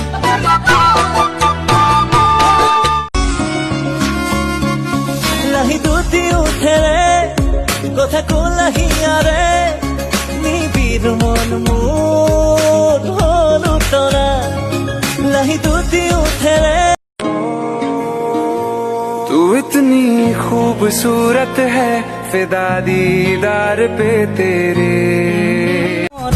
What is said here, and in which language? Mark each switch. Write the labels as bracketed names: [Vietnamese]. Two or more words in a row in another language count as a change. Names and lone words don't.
[Assamese] লাহি দুটি উঠেৰে কথা কলাহিয়াৰে, নিবিৰ মন মোৰ হল তৰা। লাহি দুটি উঠেৰে [Hindi] तू इतनी खूबसूरत है, फिदा दीदार पे तेरे।